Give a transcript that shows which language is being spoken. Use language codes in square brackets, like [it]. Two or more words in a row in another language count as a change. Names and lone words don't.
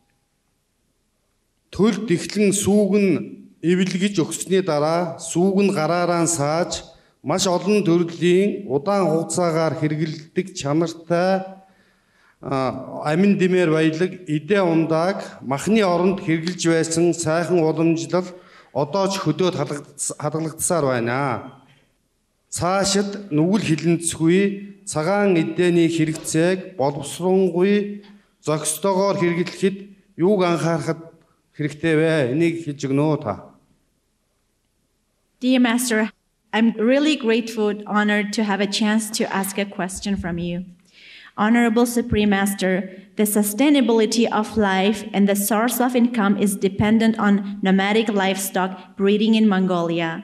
[mn] Төл дэхлэн сүүг нь эвлэгж өгсөний дараа сүүг нь гараараа сааж маш олон төрлийн удаан хугацаагаар хэрэглэдэг чанартай амин димээр баялаг эдээ ундааг махны оронд хэрэглэж байсан сайхан уламжлал одоо ч хөдөөд хадгалагдсаар байна. Цаашид нүгэл хилэнцгүй цагаан эдээний хэрэгцээг боловсронгүй зохистойгоор хэрэглэхэд юуг анхаарахад хэрэгтэй вэ? Энийг хэлж өгнө үү та? [en] Dear Master, I'm really grateful, honored to have a chance to ask a question from you. Honorable Supreme Master, the sustainability of life and the source of income is dependent on nomadic livestock breeding in Mongolia.